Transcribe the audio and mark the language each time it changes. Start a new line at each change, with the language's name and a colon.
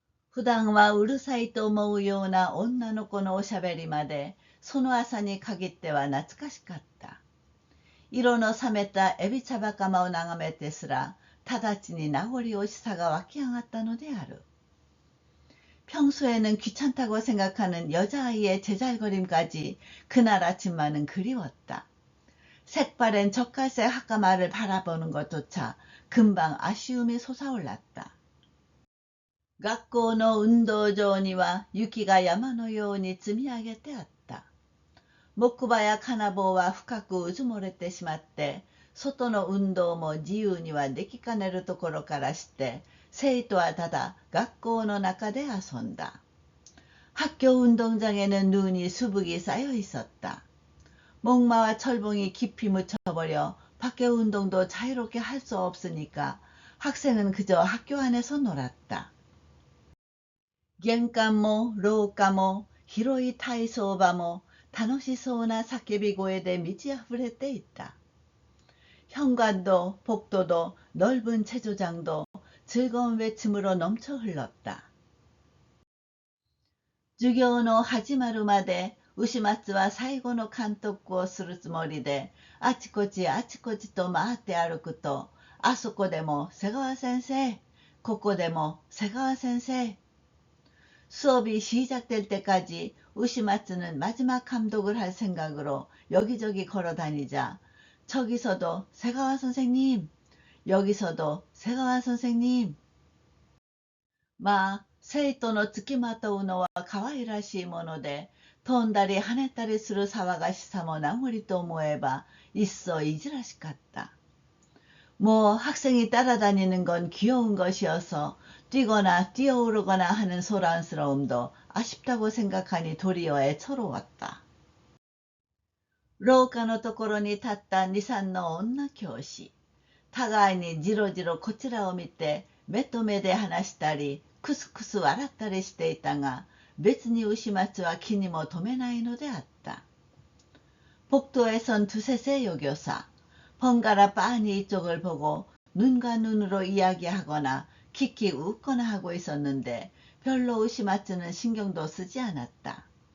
Japanese: 普段はうるさいと思うような女の子のおしゃべりまでその朝に限っては懐かしかった。色の冷めたエビ茶袴を眺めてすら直ちに名残惜しさが湧き上がったのである。
Korean: 평소에는 귀찮다고 생각하는 여자아이의 제잘거림까지 그날 아침만은 그리웠다. 색바랜 젓갈색 학가마를 바라보는 것조차 금방 아쉬움이 솟아올랐다.
Japanese: 学校の運動場には雪が山のように積み上げてあった。木馬や金棒は深くうずもれてしまって、外の運動も自由にはできかねるところからして、生徒はただ学校の中で遊んだ。
Korean: 학교 운동장에는 눈이 수북이 쌓여 있었다. 목마와 철봉이 깊이 묻혀버려 밖에 운동도 자유롭게 할 수 없으니까 학생은 그저 학교 안에서 놀았다.
Japanese: 玄関も廊下も広い体操場も楽しそうな叫び声で満ち溢れていた。
Korean: 현관도 복도도 넓은 체조장도 즐거운 외침으로 넘쳐 흘렀다.
Japanese: 授業の始まるまで牛松は最後の監督をするつもりであちこちあちこちと回って歩くと、あそこでも瀬川先生、ここでも瀬川先生.
Korean: 수업이 시작될 때까지 우시마츠는 마지막 감독을 할 생각으로 여기저기 걸어다니자 저기서도 세가와 선생님, 여기서도 세가와 선생님.
Japanese: まあ生徒のつきまとうのは可愛らしいもので、飛んだり跳ねたりする騒がしさも名残と思えばいっそいじらしかった。
Korean: 뭐 학생이 따라다니는 건 귀여운 것이어서 뛰거나 뛰어오르거나 하는 소란스러움도 아쉽다고 생각하니 도리어 애처로웠다.
Japanese: 廊下のところに立った二、三の女教師。互いにじろじろこちらを見て目と目で話したりクスクス笑ったりしていたが、別に牛松は気にも留めないのであった。
Korean: 복도에 선 두세세 여교사. 번갈아 빤히 이쪽을 보고 눈과 눈으로 이야기하거나 킥킥 웃거나 하고 있었는데 별로 우시마츠는 신경도 쓰지 않았다.